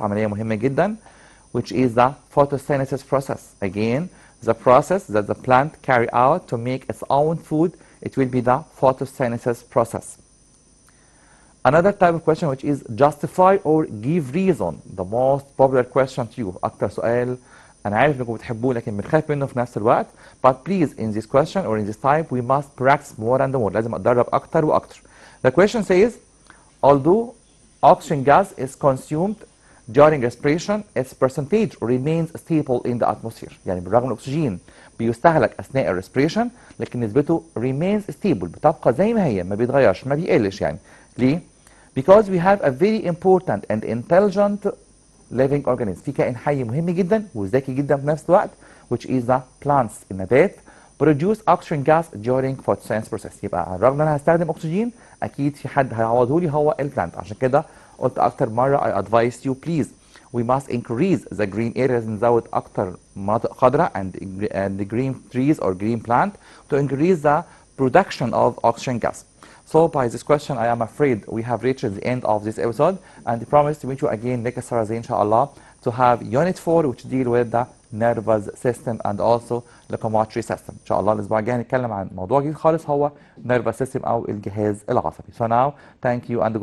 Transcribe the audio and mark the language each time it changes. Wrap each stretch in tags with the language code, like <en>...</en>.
<ar>عملية مهمة جدا,</ar> <en>which is the photosynthesis process. Again, the process that the plant carry out to make its own food, it will be the photosynthesis process. Another type of question which is justify or give reason. The most popular question to you.</en> <ar>أكتر سؤال أنا عارف إنكم بتحبوه لكن بنخاف منه في نفس الوقت.</ar> <en>But please in this question or in this type we must practice more and more.</en> <ar>لازم أتدرب أكتر وأكتر.</ar> <en>The question says, although oxygen gas is consumed during respiration, its percentage remains stable in the atmosphere.</en> <ar>يعني بالرغم من الأكسجين بيستهلك أثناء الريسبريشن لكن نسبته</ar> <en>remains stable.</en> <ar>بتبقى زي ما هي ما بيتغيرش ما بيقلش يعني. ليه؟</ar> <en>Because we have a very important and intelligent living organism.</en> <ar>في كائن حي مهم جدا وذكي جدا في نفس الوقت</ar> <en>which is the plants.</en> <ar>النبات</ar> <en>produce oxygen gas during photosynthesis process.</en> <ar>يبقى على الرغم ان انا هستخدم اكسجين اكيد في حد هيعوضه لي هو البلانت. عشان كده قلت اكتر مره</ar> <en>I advise you please we must increase the green areas.</en> <ar>نزود اكتر مناطق خضراء</ar> <en>and the green trees or green plant to increase the production of oxygen gas. So by this question, I am afraid we have reached the end of this episode and I promise to meet you again next Thursday inshallah to have unit 4 which deal with the nervous system and also locomotory system.</en> <ar>إن شاء الله الأسبوع الجاي هنتكلم عن موضوع جديد خالص هو nervous system أو الجهاز العصبي.</ar> <en>So now, thank you and good</en>